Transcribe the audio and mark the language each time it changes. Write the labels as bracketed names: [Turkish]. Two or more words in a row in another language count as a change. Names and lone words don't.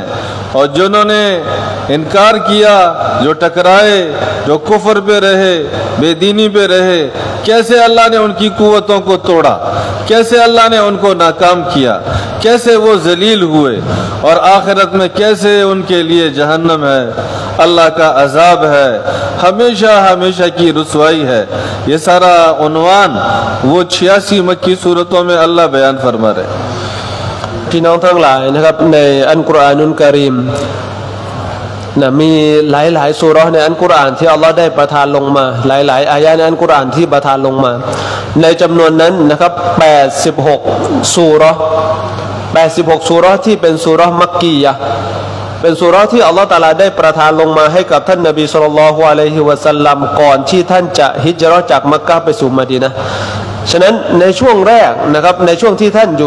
[Hindi] और जिन्होंने इनकार किया, जो टकराए, जो कुफर पे रहे, बेदीनी पे रहे, कैसे अल्लाह ने उनकी कुव्वतों को तोड़ा, कैसे अल्लाह ने उनको नाकाम किया, कैसे वो जलील हुए और आखिरत में कैसे उनके लिए जहन्नम है, अल्लाह का अजाब है, हमेशा हमेशा की रुसवाई है। ये सारा उन्वान वो 86 मक्की सूरतों में अल्लाह बयान फरमा रहे। [Thai] พี่น้องทั้งหลายนะครับในอัลกุรอานุลกะรีมมีหลายๆซูเราะห์ในอัลกุรอานที่อัลลอฮ์ได้ประทานลงมาหลายๆอายะห์ในอัลกุรอานที่ประทานลงมาในจำนวนนั้นนะครับ 86ซูเราะห์86ซูเราะห์ที่เป็นซูเราะห์มักกียะห์เป็นซูเราะห์ที่อัลลอฮ์ตะอาลาได้ประทานลงมาให้กับท่านนบี [Arabic] صلى الله عليه وسلم [Thai] ก่อนที่ท่านจะฮิจเราะห์จากมักกะฮ์ไปสู่มะดีนะห์ฉะนั้นในช่วงแรกนะครับในช่วงที่ท่านอยู่